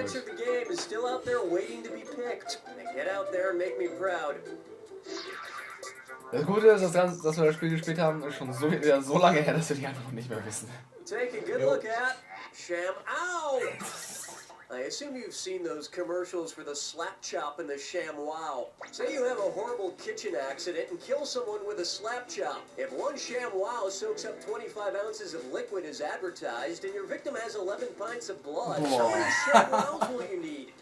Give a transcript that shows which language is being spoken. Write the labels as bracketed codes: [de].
[en] answer to the game is still out there waiting to be picked. And get out there and make me proud. [de] Das Gute ist, dass wir das Spiel gespielt haben, ist schon so lange her, dass wir die Antwort nicht mehr wissen. [en] Take a good look at Sham. Ow! I assume you've seen those commercials for the slap chop and the Sham Wow. Say you have a horrible kitchen accident and kill someone with a slap chop. If one Sham Wow soaks up 25 ounces of liquid as advertised and your victim has 11 pints of blood, how many Sham Wows will you need?